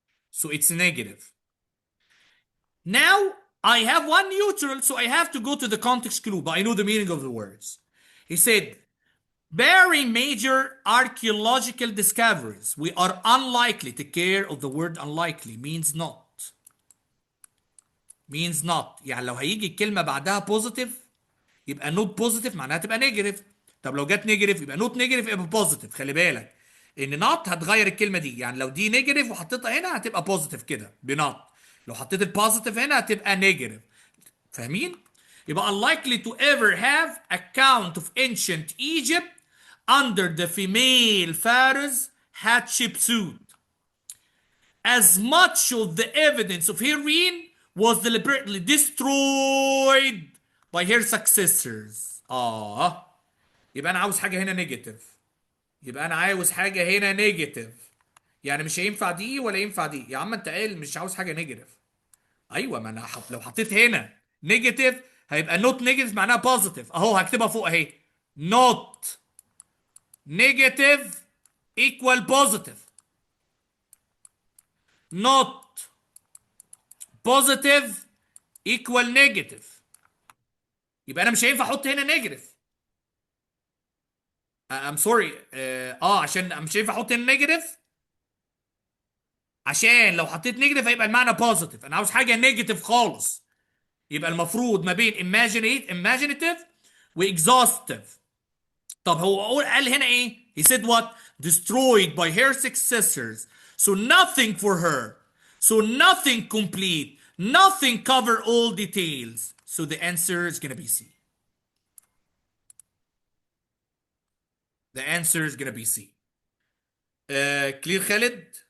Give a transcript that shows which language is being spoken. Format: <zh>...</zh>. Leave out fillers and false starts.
<en>So it's negative. Now I have one neutral, so I have to go to the context clue, but I know the meaning of the words. He said, very major archaeological discoveries. We are unlikely. Take care of the word unlikely. Means not. Means not.</en> <ar>يعني لو هيجي الكلمة بعدها positive يبقى</ar> <en>not positive</en> <ar>معناها تبقى negative. طب لو جت negative يبقى</ar> <en>not negative</en> <ar>يبقى positive. خلي بالك ان not هتغير الكلمة دي. يعني لو دي negative وحطيتها هنا هتبقى positive كده بنot. لو حطيت البوزيتيف هنا هتبقى negative. فاهمين؟ يبقى</ar> <en>unlikely to ever have account of ancient Egypt under the female pharaoh's Hatshepsut. As much of the evidence of her reign was deliberately destroyed by her successors.</en> <ar>يبقى انا عاوز حاجه هنا نيجاتيف. يبقى انا عاوز حاجه هنا نيجاتيف. يعني مش هينفع دي ولا ينفع دي. يا عم انت قايل مش عاوز حاجه نيجاتيف. ايوه ما انا لو حطيت هنا نيجاتيف هيبقى</ar> <en>not negative</en> <ar>معناها بوزيتيف. اهو هكتبها فوق اهي.</ar> <en>Not negative equal positive. Not positive equal negative.</en> <ar>يبقى انا مش هينفع احط هنا نيجاتيف.</ar> <en>I'm sorry.</en> <ar>عشان مش هينفع احط هنا نيجاتيف. عشان لو حطيت نيجاتيف هيبقى المعنى بوزيتيف. انا عاوز حاجه نيجاتيف خالص. يبقى المفروض ما بين imaginative و exhaustive. طب هو قال هنا ايه؟</ar> <en>He said what? Destroyed by her successors. So nothing for her. So nothing complete. Nothing cover all details. So the answer is gonna be C. The answer is gonna be C. Clear Khalid?</en>